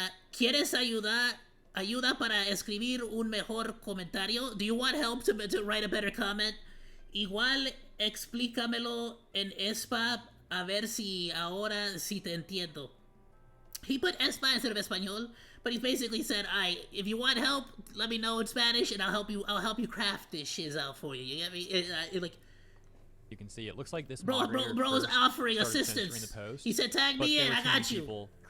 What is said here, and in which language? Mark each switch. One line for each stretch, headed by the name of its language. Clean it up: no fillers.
Spanish: ¿Quieres ayuda para escribir un mejor comentario?
English: Do you want help to write a better comment?
Spanish: Igual explícamelo en ESPA a ver si ahora sí te entiendo.
English: He put ESPA instead of español, but he basically said, if you want help, let me know in Spanish and I'll help you craft this shiz out for you. You get me? Like, you can see, it looks like this bro is offering assistance. He said, tag me in, I got you.